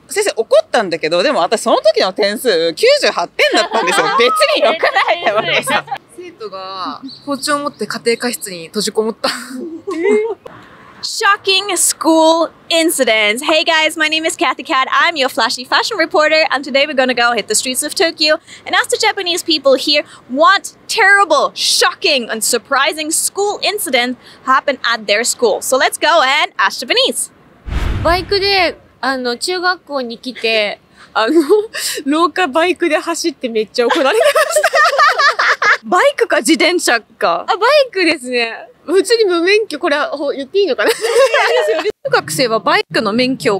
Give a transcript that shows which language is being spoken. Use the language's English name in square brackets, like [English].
[Japanese] 先生怒ったんだけど、でも私その時の点数98点だったんですよ。別に良くないって思ってさ。生徒が包丁を持って家庭科室に閉じこもった。 [English] Shocking school incidents. Hey guys, my name is Kathy Cat. I'm your flashy fashion reporter, and today we're gonna go hit the streets of Tokyo and ask the Japanese people here what terrible, shocking, and surprising school incident happened at their school. So let's go and ask Japanese. [Japanese] バイクで、中学校に来て、廊下バイクで走ってめっちゃ怒られてました。バイクか自転車か。バイクですね。普通に無免許、これは言っていいのかな？中学生はバイクの免許